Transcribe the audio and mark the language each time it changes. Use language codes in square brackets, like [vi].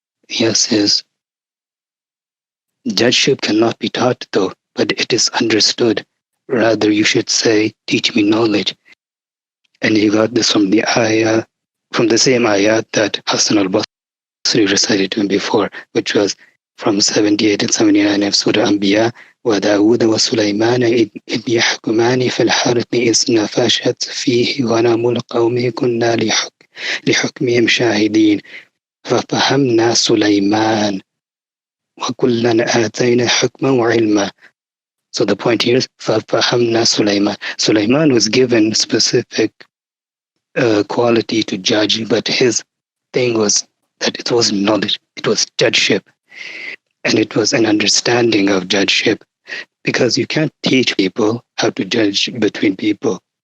[en] Iyas says, "Judgeship cannot be taught, though, but it is understood. Rather, you should say, teach me knowledge." And he got this from the ayah, from the same ayah that Hassan al-Basri recited to him before, which was from 78 and 79 of Surah Anbiya. [ar] وداود وسليمان إذ يحكمان في الحرث إذ نفشت فيه غنم القوم كنا لحكمهم شاهدين ففهمنا سليمان وكلا آتينا حكما وعلما. [en] So the point here is [ar] ففهمنا سليمان. [en] Sulaiman was given specific quality to judge, but his thing was that it wasn't knowledge, it was judgeship, and it was an understanding of judgeship. Because you can't teach people how to judge between people.